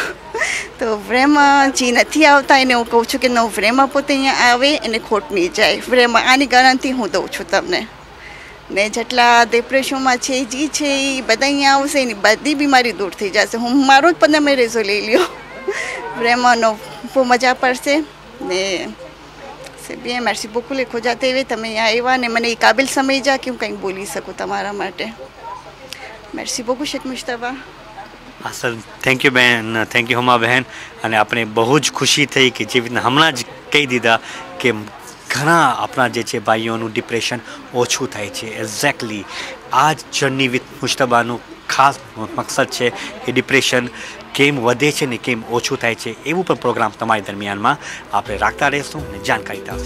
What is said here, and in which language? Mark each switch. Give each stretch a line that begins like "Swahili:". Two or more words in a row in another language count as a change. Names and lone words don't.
Gujarati: તો વ્રેમાં જે નથી આવતા એને હું કહું છું કે નો વ્રેમાં પોતે અહીંયા આવે એને ખોટ નહીં જાય. વ્રેમાં આની ગેરંટી હું દઉં છું તમને. ને જેટલા ડિપ્રેશનમાં છે જે છે એ બધા અહીંયા આવશે એની બધી બીમારી દૂર થઈ જશે. હું મારો જ 15 રેઝો લઈ લ્યો. વ્રેમાંનો બહુ મજા પડશે ને
French: bien, merci beaucoup les
Gujarati: ખો જાતે હવે તમે અહીંયા આવ્યા ને મને એ કાબિલ સમજ્યા કે હું કંઈક બોલી શકું તમારા માટે.
French: merci beaucoup શેખ મુશ્તબા.
Gujarati: હા સર,
English: thank you
Gujarati: બહેન,
English: thank you
Gujarati: હુમા બહેન. અને આપણે બહુ જ ખુશી થઈ કે જેવી રીતના હમણાં જ કહી દીધા કે ઘણા આપણા જે છે ભાઈઓનું ડિપ્રેશન ઓછું થાય છે. એક્ઝેક્ટલી આ જ જર્ની વિથ મુશ્તબાનું ખાસ મકસદ છે કે ડિપ્રેશન કેમ વધે છે ને કેમ ઓછું થાય છે એવું પણ પ્રોગ્રામ તમારી દરમિયાનમાં આપણે રાખતા રહીશું ને જાણકારી થશે.